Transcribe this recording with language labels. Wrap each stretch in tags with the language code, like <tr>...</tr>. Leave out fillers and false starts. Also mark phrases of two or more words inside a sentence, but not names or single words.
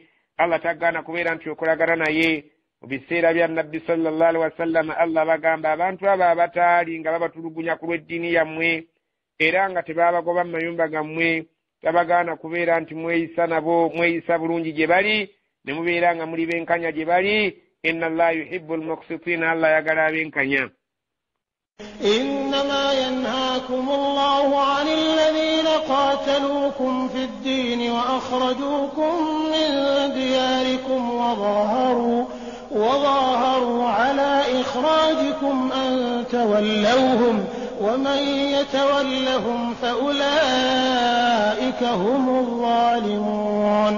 <lg>Allah tagaana kubeera nti okolagana naye. Mu biseera bya nabbi</lg> <ar>صلى الله عليه وسلم</ar> <lg>Allah bagamba abantu abo abataali nga babatulugunya ku lw'eddiini yammwe era nga tebabagoba mu mayumba gammwe tabagaana kubeera nti mweyisa nabo mweyisa bulungi gye bali ne mubeera nga muli benkanya gye bali.</lg> <ar>إن الله يحب المقسطين,</ar> <lg>Allah yagala abenkanya.</lg> <ar>إنما ينهاكم الله عن الذين قاتلوكم في الدين وأخرجوكم من دياركم وظاهروا على إخراجكم أن تولوهم ومن يتولهم فأولئك هم الظالمون.</ar>